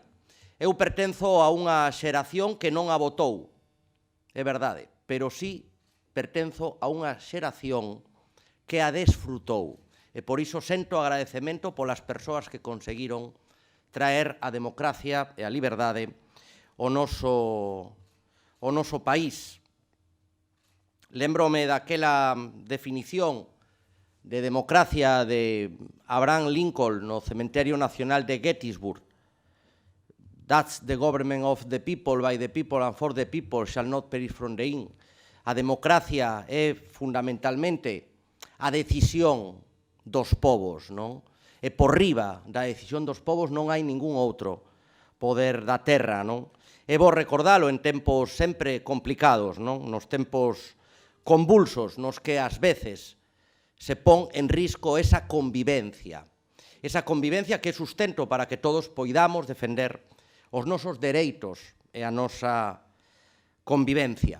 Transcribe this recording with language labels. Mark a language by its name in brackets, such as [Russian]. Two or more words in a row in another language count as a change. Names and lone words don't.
[Galician] Eu pertenzo a unha xeración que non a votou, é verdade, pero sí pertenzo a unha xeración que a desfrutou, e por iso sento agradecemento polas persoas que conseguiron traer a democracia e a liberdade ao noso país. Lémbrome daquela definición de democracia de Abraham Lincoln no Cementerio Nacional de Gettysburg. [English] That's the government of the people, by the people and for the people, shall not perish from the in. [Galician] A democracia é fundamentalmente a decisión dos povos, non? E por riba da decisión dos povos non hai ningún outro poder da terra, non? É bo recordalo en tempos sempre complicados, non? Nos tempos convulsos nos que ás veces se pon en risco esa convivencia que é sustento para que todos poidamos defender os nosos dereitos e a nosa convivencia.